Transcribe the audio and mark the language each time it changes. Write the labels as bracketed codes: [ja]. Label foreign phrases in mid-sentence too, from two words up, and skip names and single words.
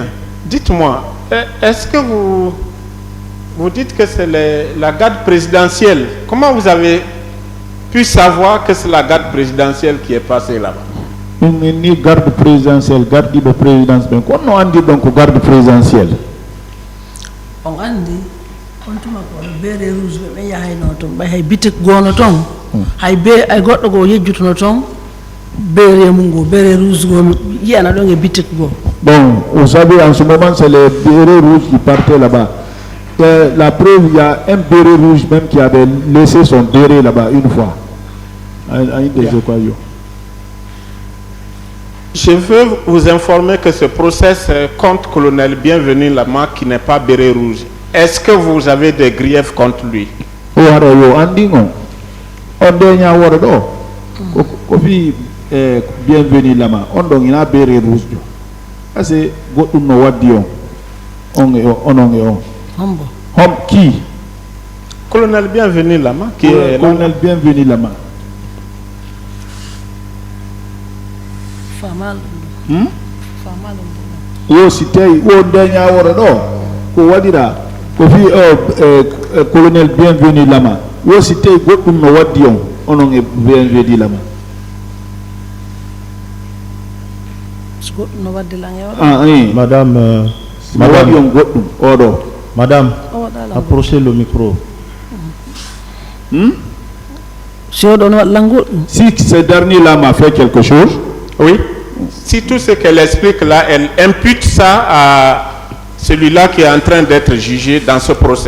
[fr] Dites-moi, est-ce que vous dites que c'est la garde présidentielle? Comment vous avez pu savoir que c'est la garde présidentielle qui est passée là-bas? Ni garde présidentielle, garde de présidence. Mais quand on dit donc garde présidentielle? On dit. [ff] On tuma ko beere rouge be yahay no ton bay hay bitik gono ton hay be ay goddo go yejjutuno ton beere mungo beere rouge go yana do nge bitik go. [fr] Bon, vous savez en ce moment c'est les bérets rouges qui partaient là-bas. La preuve, il y a un béret rouge même qui avait laissé son béret là-bas une fois. Je veux vous informer que ce procès contre colonel Bienvenu Lama qui n'est pas béret rouge. Est-ce que vous avez des griefs contre lui? Bienvenu Lama. On donne une béret rouge. [ff] C'est godum no waddi on qui? [fr] Colonel Bienvenu Lama qui est colonel Bienvenu Lama. [ff] Famal. Wo sitay wo danya woro do ko wadira ko fi colonel Bienvenu Lama wo si tay goddum no waddi on onon e VNV di lama no waddi lan yow [fr] madame [ff] madame yon goddum odo [fr] madame approchez le micro. Si ce dernier-là m'a fait quelque chose, oui. Si tout ce qu'elle explique là, elle impute ça à celui-là qui est en train d'être jugé dans ce procès.